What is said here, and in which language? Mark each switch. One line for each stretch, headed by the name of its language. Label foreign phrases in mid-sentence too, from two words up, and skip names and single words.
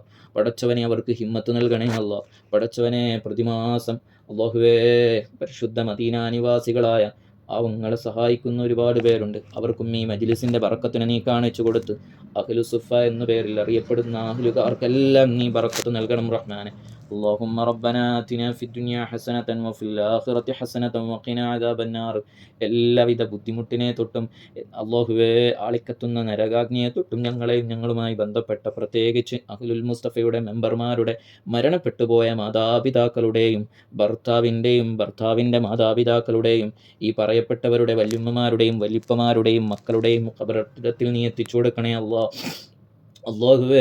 Malayalam: പടച്ചവനെ, അവർക്ക് ഹിമ്മത്ത് നൽകണേ അല്ലാഹ്. പടച്ചവനെ, പ്രതിമാസം അല്ലാഹുവേ, പരിശുദ്ധ മദീന നിവാസികളായ പാവങ്ങളെ സഹായിക്കുന്ന ഒരുപാട് പേരുണ്ട്. അവർക്കും ഈ മജ്ലിസിൻ്റെ ബറക്കത്തിനെ നീ കാണിച്ചു കൊടുത്ത് അഹ്ലു സുഫ എന്ന പേരിൽ അറിയപ്പെടുന്ന അഹ്ലുകാർക്കെല്ലാം നീ ബറക്കത്ത് നൽകണം റഹ്മാനെ.
Arabic: اللهم ربنا آتنا في الدنيا حسنة وفي الآخرة حسنة وقنا عذاب النار.
Malayalam: എല്ലാവിധ ബുദ്ധിമുട്ടിനെ തൊട്ടും അല്ലാഹുവേ, ആളിക്കത്തുന്ന നരകാഗ്നിയെ തൊട്ടും ഞങ്ങളെയും ഞങ്ങളുമായി ബന്ധപ്പെട്ട പ്രത്യേകിച്ച് അഹ്ലുൽ മുസ്തഫയുടെ മെമ്പർമാരുടെ മരണപ്പെട്ടുപോയ മാതാപിതാക്കളുടെയും ഭർത്താവിൻ്റെയും ഭർത്താവിൻ്റെ മാതാപിതാക്കളുടെയും ഈ പറയപ്പെട്ടവരുടെ വല്യമ്മമാരുടെയും വല്യപ്പമാരുടെയും മക്കളുടെയും ഖബറിടത്തിൽ നീ എത്തിച്ചു കൊടുക്കണേ അല്ലാഹുവേ.